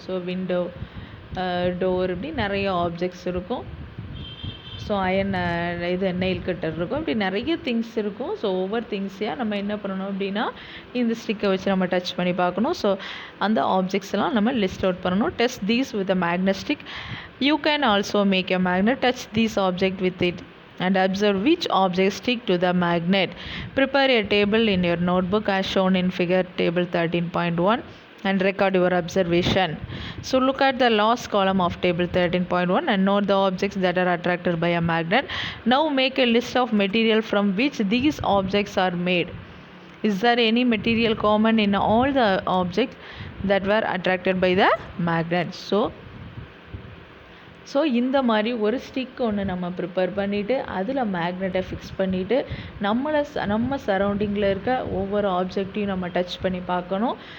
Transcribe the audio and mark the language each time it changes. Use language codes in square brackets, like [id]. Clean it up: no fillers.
[ta] So window, door, இப்படி நிறைய objects இருக்கும். ஸோ நெயில் கட்டர் இருக்கும், இப்படி நிறைய திங்ஸ் இருக்கும். ஸோ ஒவ்வொரு திங்ஸையாக நம்ம என்ன பண்ணணும் அப்படின்னா இந்த ஸ்டிக்கை வச்சு நம்ம டச் பண்ணி பார்க்கணும். ஸோ அந்த ஆப்ஜெக்ட்ஸ்லாம் நம்ம லிஸ்ட் அவுட் பண்ணணும். [en] Test these with a magnet stick. You can also make a magnet. Touch these object with it and observe which objects stick to the magnet. Prepare a table in your notebook as shown in figure table 13.1 and record your observation. So look at the last column of table 13.1 and note the objects that are attracted by a magnet. Now make a list of material from which these objects are made. Is there any material common in all the objects that were attracted by the magnet? [ta] So இந்த மாதிரி ஒரு stick ஒன்று நம்ம prepare பண்ணிவிட்டு அதில் மேக்னெட்டை fix பண்ணிவிட்டு நம்ம சரௌண்டிங்கில் இருக்க ஒவ்வொரு ஆப்ஜெக்டையும் நம்ம டச் பண்ணி பார்க்கணும்.